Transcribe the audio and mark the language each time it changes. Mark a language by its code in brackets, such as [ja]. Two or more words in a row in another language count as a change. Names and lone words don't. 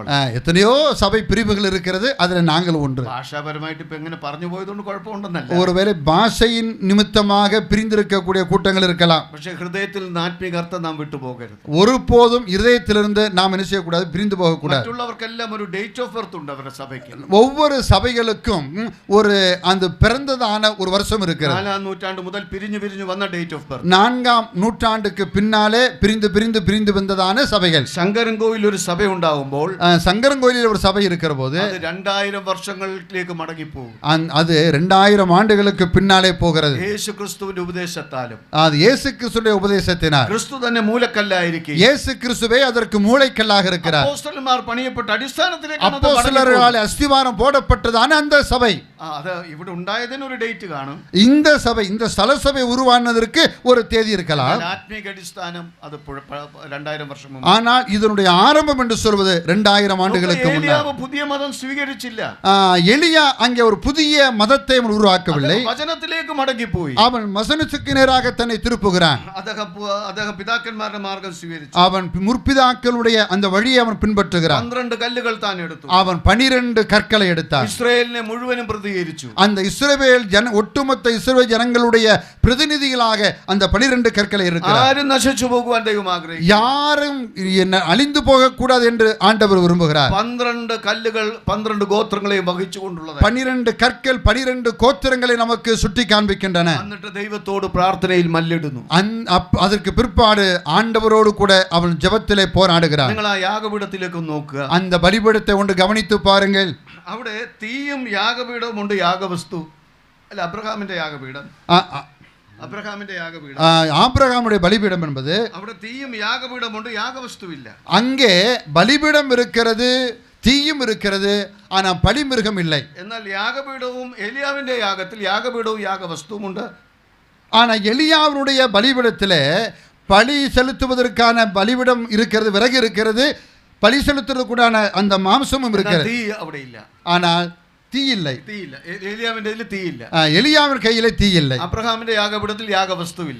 [ta] எத்தனையோ சபை பிரிவுகள் இருக்கிறது, அதுல நாங்கள் ஒன்று. [ml] ഭാഷാപരമായിട്ട് ഇപ്പൊ എങ്ങനെ പറഞ്ഞു പോയതുകൊണ്ട് കുഴപ്പമുണ്ടെന്നല്ല. [ta] ஒருவேளை பாஷையின் நிமித்தமாக பிரிந்திருக்கக்கூடிய கூட்டங்கள் இருக்கலாம். [ml] പക്ഷേ ഹൃദയത്തിൽ നിന്ന് ആത്മീക അർത്ഥം നാം വിട്ടുപോകരുത്. [ta] ஒருபோதும் இருதயத்திலிருந்து நாம் என்ன செய்யக்கூடாது? பிரிந்து போகக்கூடாது. [ml] മറ്റുള്ളവർക്കെല്ലാം ഒരു [en] date of birth [ml] ഉണ്ട് അവരുടെ സഭയ്ക്ക്. [ta] ஒவ்வொரு சபைகளுக்கும் ஒரு அந்த பிறந்ததான ஒரு வருஷம் இருக்கிறது. [ml] 4ஆം നൂറ്റാണ്ട് മുതൽ പിരിഞ്ഞു പിരിഞ്ഞു വന്ന [en] date of birth. [ta] 4ஆம் நூற்றாண்டுக்கு பின்னாலே பிரிந்து வந்ததான சபைகள். [ml] ശങ്കരൻകോവിൽ ഒരു സഭ ഉണ്ടാകുമ്പോൾ, [ta] சங்கரன்கோயிலில் ஒரு சபை இருக்கிற போது [ml] அது 2000 വർഷങ്ങളിലേക്ക് മടങ്ങിപ്പോകും. [ta] அது 2000 ஆண்டுகளுக்கு பின்னாலே போகிறது. [ml] യേശു ക്രിസ്തുവിന്റെ ഉപദേശത്താലും, [ta] அது இயேசு கிறிஸ்துவின் உபதேசத்தினால். [ml] ക്രിസ്തു തന്നെ മൂലക്കല്ലായിരിക്കും. [ta] இயேசு கிறிஸ்துவே அதற்கு மூளைக்கல்லாக இருக்கிறார். [ml] അപ്പോസ്തലന്മാർ പണിയപ്പെട്ട അടിസ്ഥാനത്തിലേക്ക് [ta] அப்போஸ்தலர்களால் அஸ்திவாரம் போடப்பட்டதான அந்த சபை. [ml] അത് ഇവിടെ ഉണ്ടായതിന് ഒരു ഡേറ്റ് കാണും. [ta] இந்த சபை, இந்த ஸ்தல சபை உருவானதற்கு ஒரு தேதி இருக்கலாம். [ml] ആത്മീക അടിസ്ഥാനം അത് 2000 വർഷം മുമ്പ്. [ta] ஆனால் இதனுடைய ஆரம்பம் என்று சொல்வது 2000 ஆண்டுகளுக்கு முன்னர். [ml] പുതിയ മതം സ്വീകരിച്ചില്ല. [ta] எலியா அங்கே ஒரு புதிய மதத்தை அவன் உருவாக்கவில்லை. [ml] വചനത്തിലേക്ക് മടങ്ങിപ്പോയി. [ta] அவன் வசனத்துக்கு நேராக தன்னை திருப்புகிறான். [ml] അദ്ദേഹം പിതാക്കന്മാരുടെ മാർഗ്ഗം സ്വീകരിച്ചു. [ta] அவன் முற்பிதாக்களுடைய அந்த வழியை அவன் பின்பற்றுகிறான். [ml] 12 കല്ലുകൾ താൻ എടുത്തു. [ta] அவன் 12 கற்களை எடுத்தான். [ml] ഇസ്രായേലിനെ മുഴുവനും പ്രതികരിച്ചു. [ta] அந்த இஸ்ரவேல் ஒட்டுமொத்த இஸ்ரவேல் ஜனங்களுடைய பிரதிநிதிகளாக அந்த 12 கற்களை இருக்கிறார். [ml] ആരും നശിച്ചു പോകുവാൻ ദൈവം ആഗ്രഹിക്കുന്നു. [ta] யாரும் அழிந்து போக கூடாது என்று ஆண்டவர் விரும்புகிறார். [ml] 12 കല്ലുകൾ 12 ഗോത്രങ്ങളെയും വഹിച്ചുകൊണ്ടുള്ളത്. [ta] 12 கற்கள் 12 கோத்திரங்களை நமக்கு சுட்டி காண்பிக்கின்றன. [ml] എന്നിട്ട് ദൈവത്തോട് പ്രാർത്ഥനയിൽ മല്ലിടുന്നു. [ta] அதற்கு பிற்பாடு ஆண்டவரோடு கூட அவன் ஜெபத்திலே போராடுகிறான். [ml] നിങ്ങൾ ആ യാഗപീഠത്തിലേക്ക് നോക്കുക. [ta] அந்த பலிபீடத்தை ஒன்று கவனித்து பாருங்கள். [ml] അവിടെ തീയും യാഗപീഠവും ഉണ്ട്. യാഗവസ്തു അല്ല, അബ്രഹാമിന്റെ യാഗപീഠം. അബ്രഹാമിന്റെ യാഗപീഠം, [ta] ஆபிரகாமுடைய பலிபீடம் என்பது, [ml] അവിടെ തീയും യാഗപീഠം ഉണ്ട്, യാഗവസ്തുവില്ല. [ta] அங்கே பலிபீடம் இருக்கிறது, தீயும் இருக்கிறது, ஆனா பலிமிருகம் இல்லை. [ml] എന്നാൽ യാഗപീഠവും എലിയാവിന്റെ യാഗത്തിൽ യാഗപീഠവും യാഗവസ്തുവും ഉണ്ട്. [ta] ஆனா எலியாவினுடைய பலிபீடத்திலே பலி செலுத்துவதற்கான பலிபீடம் இருக்கிறது, விறகு இருக்கிறது, பலி செலுத்துவதற்குடான அந்த மாംസமும் இருக்கிறது. [ml] തീ അവിടെ ഇല്ല. [ta] ஆனால் தீ இல்லை. [ml] തീയില്ല. എലിയാവിന്റെ തീയില്ല. [ta] எலியாவின் கையிலே தீ இல்லை. [ml] അബ്രഹാമിന്റെ യാഗപീഠത്തിൽ യാഗവസ്തുവില്ല.